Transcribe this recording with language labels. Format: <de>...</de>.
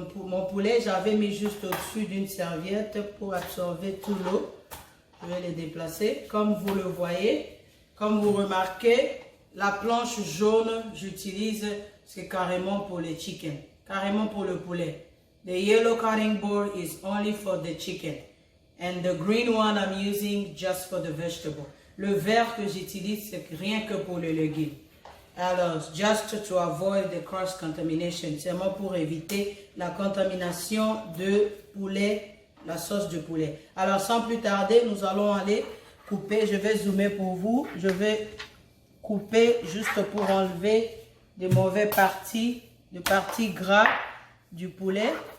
<fr>Mon poulet, j'avais mis juste au-dessus d'une serviette pour absorber tout l'eau. Je vais les déplacer. Comme vous le voyez, comme vous remarquez, la planche jaune, j'utilise, c'est carrément pour les chicken, carrément pour le poulet.</fr> <en>The yellow cutting board is only for the chicken. And the green one I'm using just for the vegetable.</en> <fr>Le vert que j'utilise, c'est rien que pour les légumes.</fr> <en>Alors, just to avoid the cross-contamination.</en> <fr>C'est moi pour éviter la contamination de poulet, la sauce de poulet. Alors, sans plus tarder, nous allons aller couper. Je vais zoomer pour vous. Je vais couper juste pour enlever des mauvaises parties, des parties gras du poulet.</fr>